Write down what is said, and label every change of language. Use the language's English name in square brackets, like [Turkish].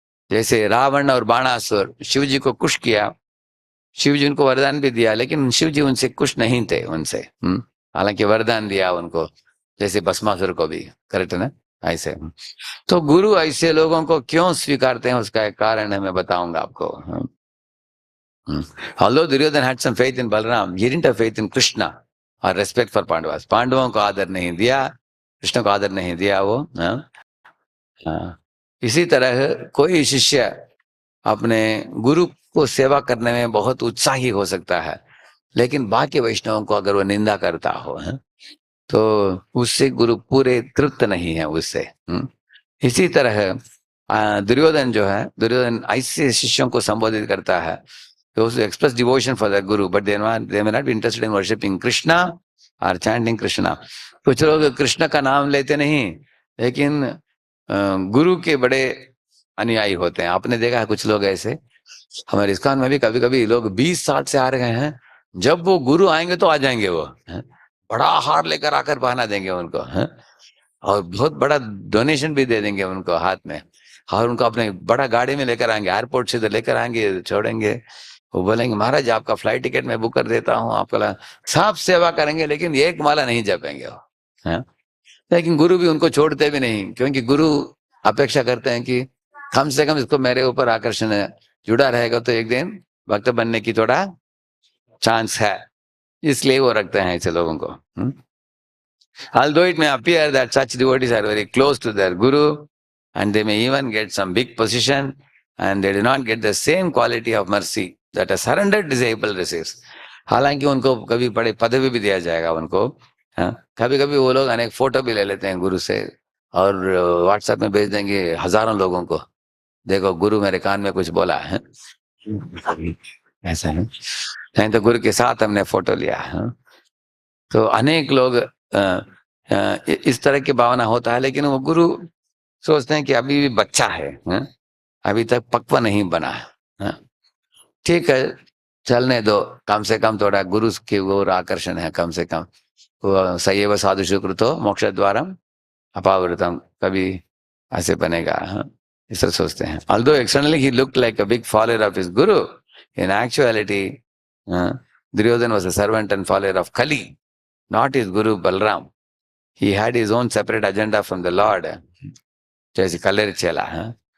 [Hindi] जैसे रावण और बाणासुर शिव जी को खुश किया, शिव जी उनको वरदान भी दिया, लेकिन शिव जी उनसे खुश नहीं थे उनसे। हालांकि वरदान दिया उनको, जैसे भस्मासुर को भी। करेक्ट है ना? ऐसे तो गुरु ऐसे लोगों को क्यों स्वीकारते हैं, उसका एक कारण है, मैं बताऊंगा आपको। [English] Although Duryodhan had some faith in Balram, he didn't have faith in Krishna or respect for Pandavas. [Hindi] पांडवों को आदर नहीं दिया, कृष्ण को आदर नहीं दिया वो। हाँ? हाँ। इसी तरह कोई शिष्य अपने गुरु को सेवा करने में बहुत उत्साही हो सकता है, लेकिन बाकी वैष्णवों को अगर वो निंदा करता हो, है? तो उससे गुरु पूरे तृप्त नहीं है उससे। इसी तरह दुर्योधन जो है, दुर्योधन ऐसे शिष्यों को संबोधित करता है [English] those who express devotion for their guru, but they may not be interested in worshipping Krishna or chanting Krishna. [Hindi] कुछ लोग कृष्ण का नाम लेते नहीं, लेकिन गुरु के बड़े अनुयायी होते हैं। आपने देखा है कुछ लोग ऐसे, हमारे इस्कॉन में भी कभी कभी लोग 20 साल से आ रहे हैं, जब वो गुरु आएंगे तो आ जाएंगे वो, हैं? बड़ा हार लेकर आकर पहना देंगे उनको, हैं? और बहुत बड़ा डोनेशन भी दे देंगे उनको हाथ में, और उनको अपने बड़ा गाड़ी में लेकर आएंगे, एयरपोर्ट से लेकर आएंगे, छोड़ेंगे। वो बोलेंगे महाराज आपका फ्लाइट टिकट मैं बुक कर देता हूँ, आपका सब सेवा करेंगे, लेकिन एक माला नहीं जपेंगे वो, है? लेकिन गुरु भी उनको छोड़ते भी नहीं, क्योंकि गुरु अपेक्षा करते हैं कि कम से कम इसको मेरे ऊपर आकर्षण है, जुड़ा रहेगा तो एक दिन भक्त बनने की थोड़ा चांस है, इसलिए वो रखते हैं ऐसे लोगों को। [English] Although it may appear that such devotees are very close to their guru, and they may even get some big position, and they do not get the same quality of mercy that a surrendered disciple receives. [Hindi] हालांकि उनको कभी बड़े पदवी भी दिया जाएगा उनको, कभी कभी वो लोग अनेक फोटो भी ले लेते हैं गुरु से, और व्हाट्सएप में भेज देंगे हजारों लोगों को, देखो गुरु मेरे कान में कुछ बोला है, ऐसा है। नहीं तो गुरु के साथ हमने फोटो लिया है। तो अनेक लोग इस तरह की भावना होता है, लेकिन वो गुरु सोचते हैं कि अभी भी बच्चा है, अभी तक पक्वा नहीं बना है, ठीक है चलने दो, कम से कम थोड़ा गुरु की ओर आकर्षण है, कम से कम वो [Sanskrit] सैव साधु सुकृतो मोक्ष द्वारम अपावृतम, [Hindi] कभी ऐसे बनेगा। इस तरह सोचते हैं। [English] Although externally he looked like a big follower of his guru, in actuality Duryodhana was a servant and follower of Kali, not his guru Balram. He had his own separate agenda from the Lord, [Hindi] जैसे कलेर चेला है।